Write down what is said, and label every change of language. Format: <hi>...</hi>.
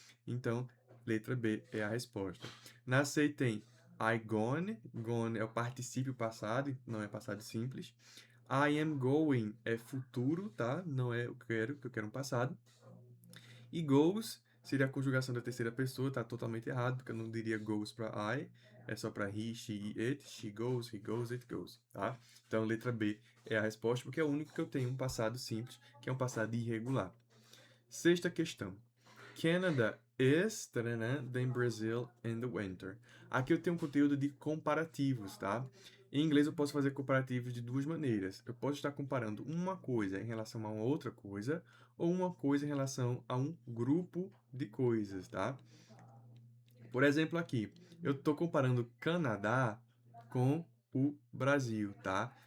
<pt>Então, letra B é a resposta. Na C tem</pt> <en>I gone,</en> <pt>gone é o particípio passado, não é passado simples.</pt> <en>I am going</en> <pt>é futuro, tá? Não é eu quero, que eu quero um passado. E goes seria a conjugação da terceira pessoa, tá totalmente errado, porque eu não diria goes para I, é só para he, she e it.</pt> <en>She goes, he goes, it goes, tá?</en> <pt>Então, letra B é a resposta, porque é o único que eu tenho um passado simples, que é um passado irregular. Sexta questão.</pt> <en>Canada is than Brazil in the winter.</en> <pt>Aqui eu tenho um conteúdo de comparativos, tá? Em inglês eu posso fazer comparativos de duas maneiras. Eu posso estar comparando uma coisa em relação a uma outra coisa, ou uma coisa em relação a um grupo de coisas, tá? Por exemplo, aqui, eu estou comparando Canadá com o Brasil, tá?</pt>